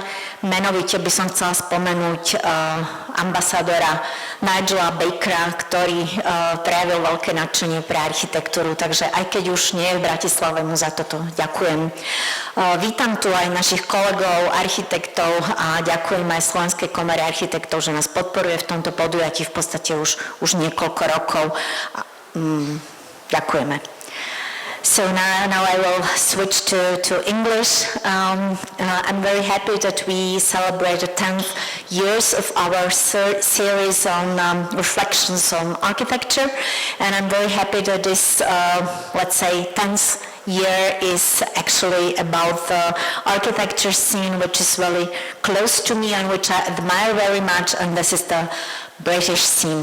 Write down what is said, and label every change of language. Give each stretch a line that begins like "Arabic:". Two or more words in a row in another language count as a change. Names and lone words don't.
Slovak: Menovite by som chcela spomenúť ambasádora Nigela Bakera, ktorý prejavil veľké nadšenie pre architektúru, takže aj keď už nie je v Bratislave, mu za toto ďakujem. Vítam tu aj našich kolegov, architektov a ďakujem aj Slovenskej komore architektov, že nás podporuje v tomto podujatí v podstate už niekoľko rokov. Ďakujeme.
English: So now I will switch to English. I'm very happy that we celebrate the 10th years of our series on reflections on architecture, and I'm very happy that this, let's say, 10th year is actually about the architecture scene, which is really close to me and which I admire very much, and this is the British scene.